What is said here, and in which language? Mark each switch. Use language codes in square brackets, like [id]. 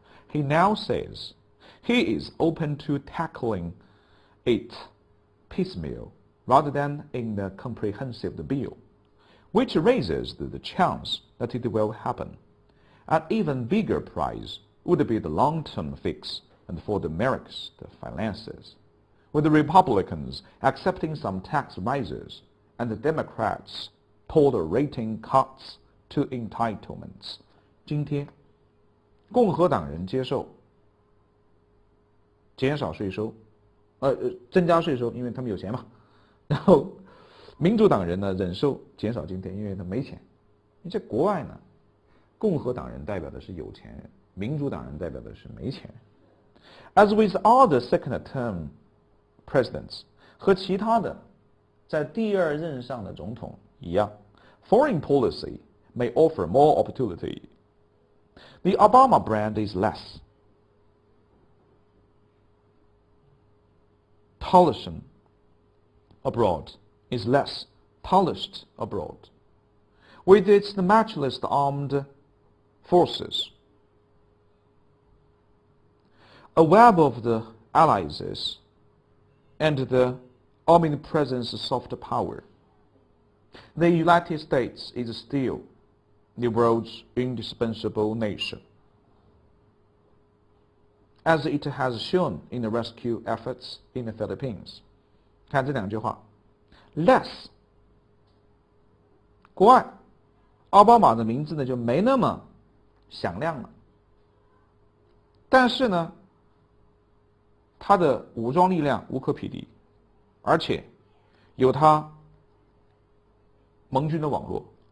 [en] He now says he is open to tackling it piecemeal rather than in a comprehensive bill, which raises the chance that it will happen. An even bigger prize would be the long-term fix and for the America's finances, with the Republicans accepting some tax rises and the Democrats tolerating cuts to entitlements. [zh] 今天，共和党人接受减少税收，增加税收，因为他们有钱嘛。然后，民主党人呢忍受减少津贴，因为他没钱。你在国外呢，共和党人代表的是有钱人，民主党人代表的是没钱人。 [en] As with other second-term presidents， [zh] 和其他的在第二任上的总统一样 [en] ，foreign policy may offer more opportunity. The Obama brand is less tolerant abroad, is less polished abroad. With its matchless armed forces, a web of the allies, and the omnipresence of soft power, the United States is still the world's indispensable nation, as it has shown in the rescue efforts in the Philippines. [zh] 看这两句话 ，less， 国外，奥巴马的名字呢就没那么响亮了，但是呢，他的武装力量无可匹敌，而且有他盟军的网络。